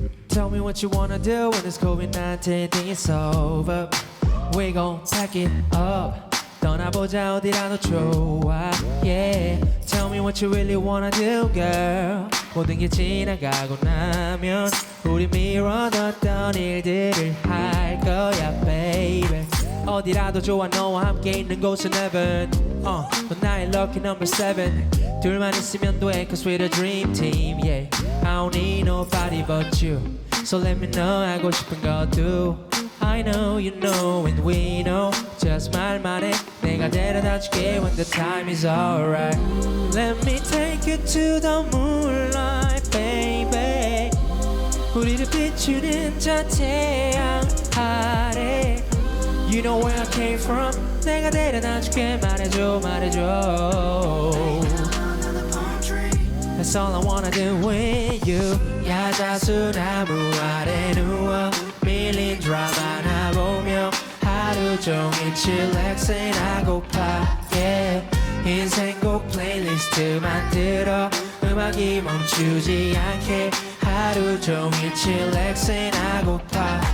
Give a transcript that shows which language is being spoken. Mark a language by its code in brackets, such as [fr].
[en] Tell me what you wanna do when this COVID-19 thing is over. We gon' pack it up. [ko] 떠나보자 어디라도 좋아. Yeah. [en] Tell me what you really wanna do, girl. [ko] 모든 게 지나가고 나면 우리 미뤄뒀던 일들을 할 거야, baby. 어디라도 좋아 너와 함께 있는 곳은 heaven. 넌 나의 lucky number 7. 둘만 있으면 돼, [en] cause we're the dream team, yeah. I don't need nobody but you. So let me know [ko] 하고 싶은 것도. [en] I know you know and we know. Just [ko] 말만 해 내가 데려다줄게 [en] when the time is alright. Let me take you to the moonlight, baby. [ko] 우리를 비추는 저 태양 아래. [en] You know where I came from. [ko] 내가 데려다줄게 말해줘 말해줘. [en] That's all I wanna do with you. [ko] 야자수 나무 아래 누워 밀린 드라마나 보며 하루 종일 칠렉스나 하고파. Yeah. 인생곡 플레이리스트 만들어 음악이 멈추지 않게 하루 종일 칠렉스나 하고파.